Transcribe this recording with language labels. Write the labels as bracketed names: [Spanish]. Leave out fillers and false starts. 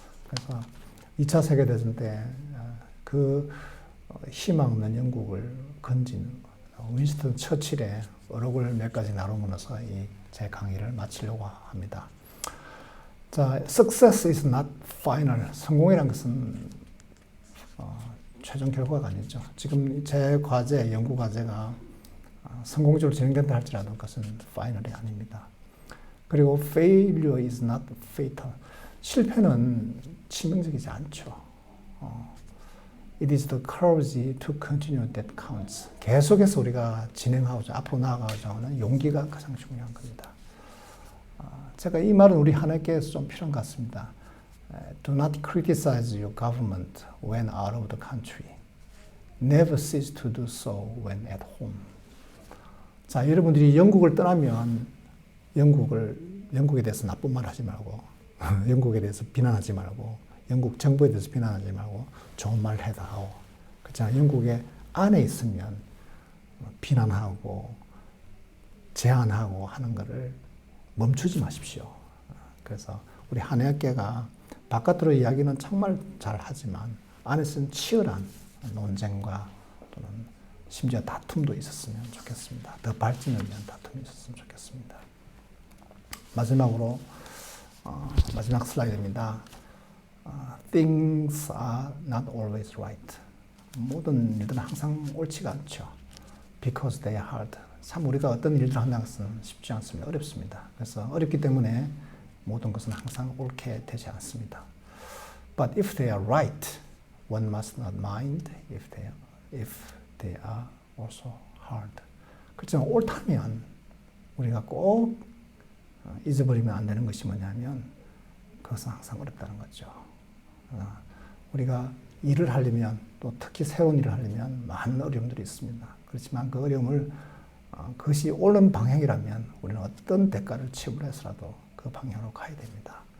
[Korean] 그래서 2차 세계대전 때 그 희망 없는 영국을 건진 윈스턴 처칠의 어록을 몇 가지 나누면서 제 강의를 마치려고 합니다. [English] 자, success is not final. [Korean] 성공이라는 것은 최종 결과가 아니죠. 지금 제 과제, 연구 과제가 성공적으로 진행된다 할지라도 그것은 final이 아닙니다. 그리고 [English] failure is not fatal. [Korean] 실패는 치명적이지 않죠. [English] It is the courage to continue that counts. [Korean] 계속해서 우리가 진행하고자, 앞으로 나아가고자 하는 용기가 가장 중요한 겁니다. 제가 이 말은 우리 한학계에서 좀 필요한 것 같습니다. [English] Do not criticize your government when out of the country. Never cease to do so when at home. [Korean] 자, 여러분들이 영국을 떠나면 영국에 대해서 나쁜 말 하지 말고 영국에 대해서 비난하지 말고 영국 정부에 대해서 비난하지 말고 좋은 말 해다오. 그렇잖아요. 영국에 안에 있으면 비난하고 제한하고 하는 것을 멈추지 마십시오. 그래서 우리 한의학계가 바깥으로 이야기는 정말 잘 하지만 안에서는 치열한 논쟁과 또는 심지어 다툼도 있었으면 좋겠습니다. 더 발전을 위한 다툼이 있었으면 좋겠습니다. 마지막으로 마지막 슬라이드입니다. [English] Things are not always right. [Korean] 모든 일들은 항상 옳지가 않죠. [English] Because they are hard. [Korean] 참 우리가 어떤 일들을 한다는 것은 쉽지 않습니다. 어렵습니다. 그래서 어렵기 때문에 모든 것은 항상 옳게 되지 않습니다. [English] But if they are right, one must not mind if they are also hard. [Korean] 그렇지만 옳다면 우리가 꼭 잊어버리면 안 되는 것이 뭐냐면 그것은 항상 어렵다는 거죠. 우리가 일을 하려면 또 특히 새로운 일을 하려면 많은 어려움들이 있습니다. 그렇지만 그 어려움을 그것이 옳은 방향이라면 우리는 어떤 대가를 치불해서라도 그 방향으로 가야 됩니다.